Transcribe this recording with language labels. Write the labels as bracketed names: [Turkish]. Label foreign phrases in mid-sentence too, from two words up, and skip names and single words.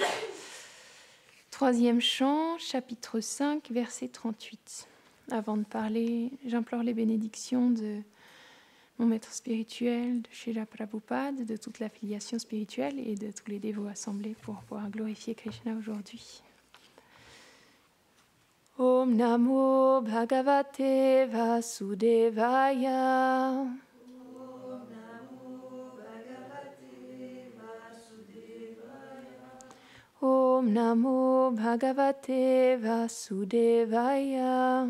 [French] Troisième chant, chapitre 5, verset 38. Avant de parler, j'implore les bénédictions de mon maître spirituel, de Srila Prabhupada, de toute l'affiliation spirituelle et de tous les dévots assemblés pour pouvoir glorifier Krishna aujourd'hui. [Sanskrit] Om Namo Bhagavate Vasudevaya. Om Namo Bhagavate Vasudevaya.